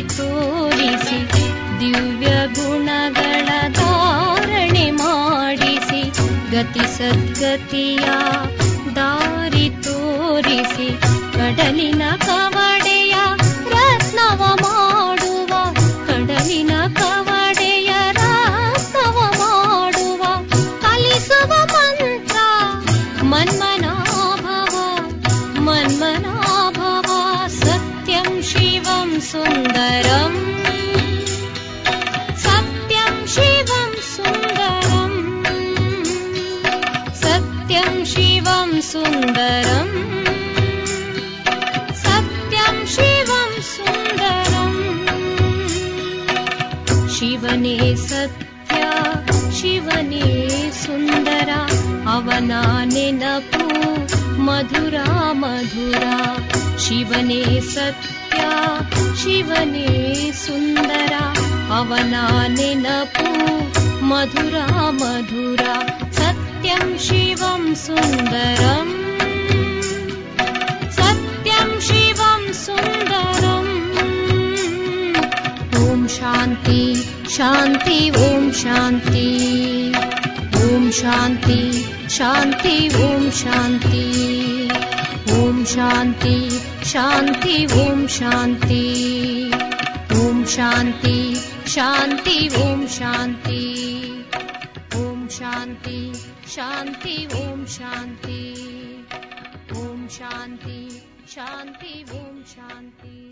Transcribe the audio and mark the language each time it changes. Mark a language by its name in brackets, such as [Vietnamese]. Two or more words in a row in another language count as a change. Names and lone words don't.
[Kannada] ತೋರಿಸಿ ದಿವ್ಯ ಗುಣಗಳ ಧಾರಣೆ ಮಾಡಿಸಿ ಗತಿ ಸದ್ಗತಿಯ ದಾರಿ ತೋರಿಸಿ ಕಡಲಿನ ಕವಡೆಯ ರತ್ನವ ಮಾಡುವ ಕಡಲಿನ ಕವಡೆಯ ರತ್ನವ ಮಾಡುವ ಕಲಿಸುವ [Sanskrit] मन्मनाभव मन्मनाभव सत्यं शिवं सुन्दरं सत्यं शिवं सुन्दरं सत्यं शिवं सुन्दरं सत्यं शिवं सुन्दरं [Kannada] ಶಿವನೇ ಸತ್ಯ ಶಿವನೇ ಸುಂದರ ಅವನ ನೆನಪು ಮಧುರ ಮಧುರ ಶಿವನೇ ಸತ್ಯ ಶಿವನೇ ಸುಂದರ ಅವನ ನೆನಪು ಮಧುರ ಮಧುರ [Sanskrit] सत्यं शिवं सुन्दरं सत्यं शिवं सुन्दरं ओं शान्ति शान्ति ओं शान्ति ओं शान्ति शान्ति ओं शान्ति ओं शान्ति शान्ति ओं शान्ति ओं शान्ति शान्ति ओं शान्ति ओं शान्ति शान्ति ओं शान्ति ओं शान्ति शान्ति ओं शान्ति.